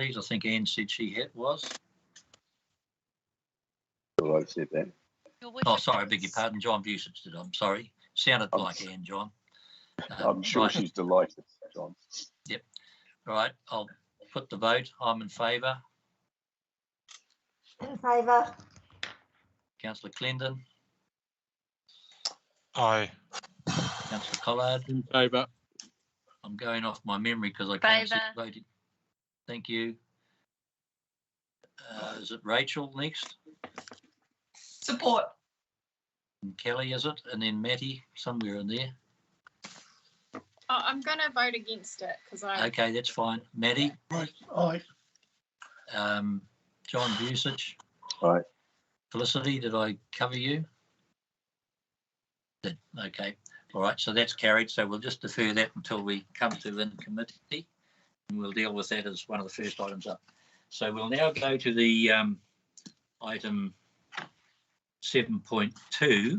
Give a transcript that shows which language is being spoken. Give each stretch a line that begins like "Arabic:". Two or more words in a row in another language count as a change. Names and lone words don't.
English: I think Anne said she was. Well, I said that. Oh, sorry, I beg your pardon. John Busich did. I'm sorry. Sounded like Anne, John. I'm sure right. she's delighted, John. Yep. All right, I'll put the vote. I'm in favour. In favour. Councillor Clendon. Aye. Councillor Collard. In favour. I'm going off my memory because I can't see the voting. Thank you. Is it Rachel next? Support. And Kelly, is it? And then Matty, somewhere in there. Oh, I'm going to vote against it because I... Okay, that's fine. Matty? Right. Aye. John Busich? Aye. Felicity, did I cover you? Did. Okay. All right, so that's carried. So we'll just defer that until we come to in committee, and we'll deal with that as one of the first items up. So we'll now go to the item 7.2.